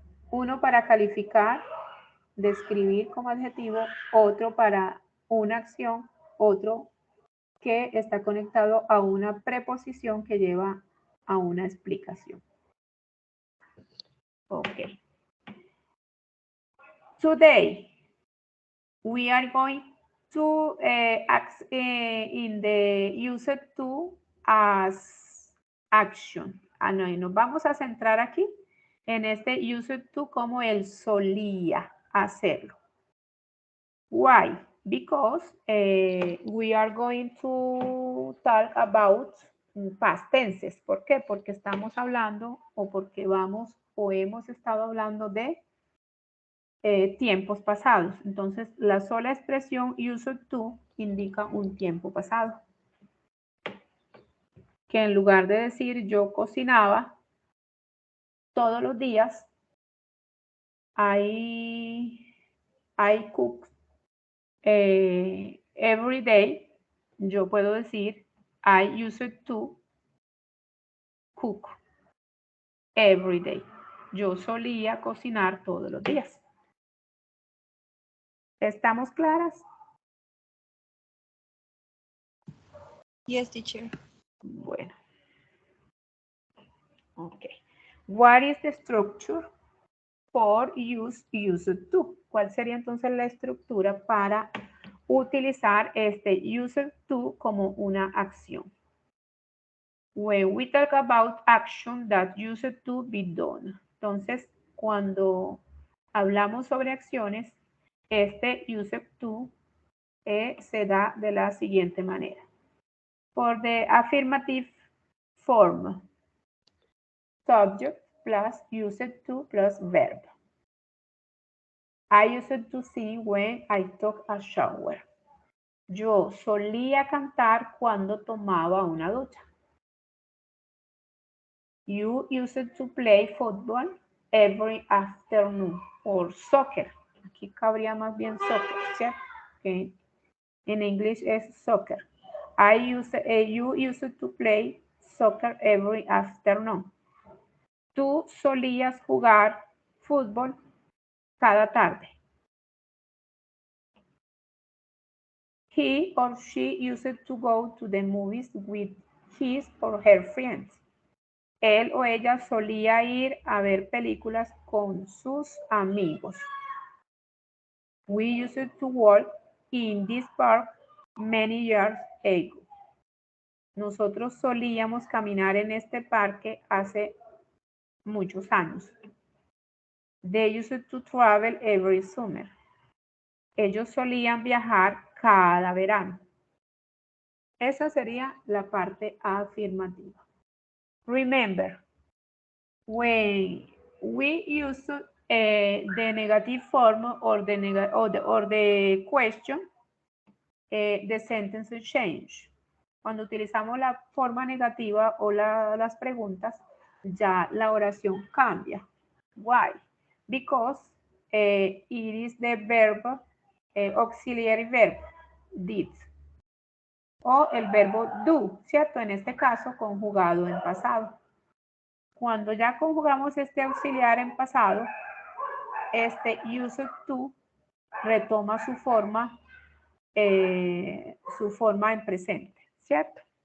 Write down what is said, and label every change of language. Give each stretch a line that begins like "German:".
Spanish: Uno para calificar, describir como adjetivo, otro para una acción, otro que está conectado a una preposición que lleva a una explicación.
English: Ok. Today, we are going to act in the used to as action.
Spanish: No, y nos vamos a centrar aquí en este used to como él solía hacerlo.
English: Why? Because we are going to talk about past tenses.
Spanish: ¿Por qué? Porque estamos hablando o porque vamos o hemos estado hablando de tiempos pasados. Entonces, la sola expresión used to indica un tiempo pasado. Que en lugar de decir yo cocinaba todos los días,
English: I cook every day,
Spanish: yo puedo decir
English: I used to cook every day.
Spanish: Yo solía cocinar todos los días. ¿Estamos claras?
English: Yes, teacher.
Spanish: Bueno.
English: Ok. What is the structure for use used to?
Spanish: ¿Cuál sería entonces la estructura para utilizar este used to como una acción?
English: When we talk about action that used to be done.
Spanish: Entonces, cuando hablamos sobre acciones, este used to se da de la siguiente manera.
English: For the affirmative form, subject plus used to plus verb. I used to sing when I took a shower.
Spanish: Yo solía cantar cuando tomaba una ducha.
English: You used to play football every afternoon. Or soccer.
Spanish: Aquí cabría más bien soccer, ¿cierto? Okay. En inglés es soccer.
English: You used to play soccer every afternoon.
Spanish: Tú solías jugar fútbol cada tarde.
English: He or she used to go to the movies with his or her friends.
Spanish: Él o ella solía ir a ver películas con sus amigos.
English: We used to walk in this park many years ago.
Spanish: Nosotros solíamos caminar en este parque hace muchos años.
English: They used to travel every summer.
Spanish: Ellos solían viajar cada verano. Esa sería la parte afirmativa.
English: Remember, when we use the negative form or the question, the sentence change.
Spanish: Cuando utilizamos la forma negativa o las preguntas, ya la oración cambia.
English: Why? Because it is the verb, auxiliary verb, did.
Spanish: O el verbo do, ¿cierto? En este caso, conjugado en pasado. Cuando ya conjugamos este auxiliar en pasado, este used to retoma su forma en presente, ¿cierto?